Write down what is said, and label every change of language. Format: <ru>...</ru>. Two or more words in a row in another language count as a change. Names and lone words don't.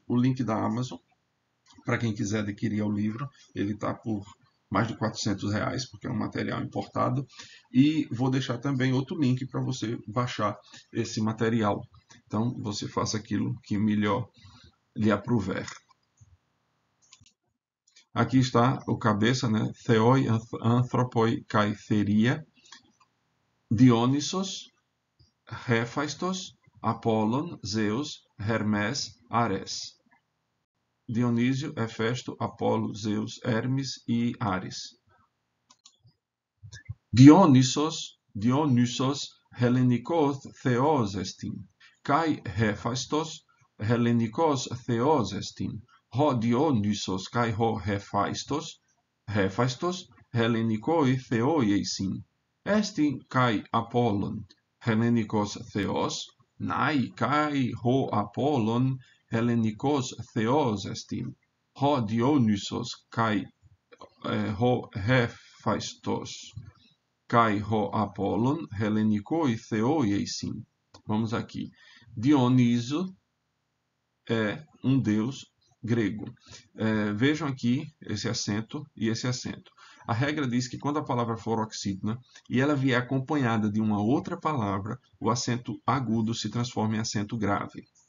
<pt>O link da Amazon, para quem quiser adquirir o livro, ele está por mais de R$ 400, porque é um material importado. E vou deixar também outro link para você baixar esse material. Então, você faça aquilo que melhor lhe aprouver. Aqui está o cabeça, né?</pt> <el>Θεοί, ἄνθρωποι, καί, θηρία, Διόνυσος, Ἥφαιστος, Ἀπόλλων, Ζεύς, Ἑρμῆς, Ἄρης.</el> <pt>Dionísio, Hefesto, Apolo, Zeus, Hermes e Ares.</pt> <el>Διόνυσος, Ἑλληνικὸς θεός ἐστιν, καὶ Ἥφαιστος, Ἑλληνικὸς θεός ἐστιν. Ὁ Διόνυσος καὶ ὁ Ἥφαιστος, Ἑλληνικοὶ θεοί εἰσιν. Ἔστιν καὶ Ἀπόλλων, Ἑλληνικὸς θεός, ναὶ καὶ ὁ Ἀπόλλων, Ἑλληνικὸς θεός ἐστιν. Ὁ Διόνυσος καὶ ὁ Ἥφαιστος, καὶ ὁ Ἀπόλλων, Ἑλληνικοὶ θεοί εἰσιν.</el> <pt>Vamos aqui. Dioniso é um deus grego. Vejam aqui esse acento e esse acento. A regra diz que quando a palavra for oxítona e ela vier acompanhada de uma outra palavra, o acento agudo se transforma em acento grave.</pt>